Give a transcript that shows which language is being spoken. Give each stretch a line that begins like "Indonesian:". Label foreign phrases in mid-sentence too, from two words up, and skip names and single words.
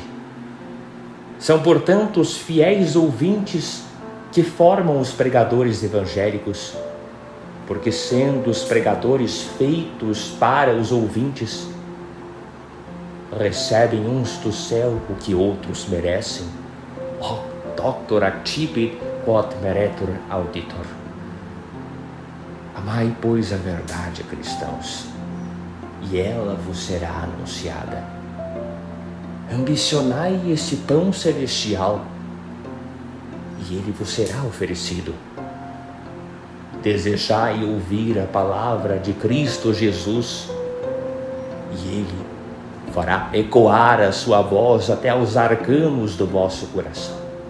Portuguese: São, portanto, os fiéis ouvintes que formam os pregadores evangélicos, porque sendo os pregadores feitos para os ouvintes, recebem uns do céu o que outros merecem.
Latin: Hoc doctor actipit quod meretur auditor.
Portuguese: Amai, pois, a verdade, cristãos, e ela vos será anunciada. Ambicionai esse pão celestial, e ele vos será oferecido. Desejai ouvir a palavra de Cristo Jesus, e ele fará ecoar a sua voz até aos arcanos do vosso coração.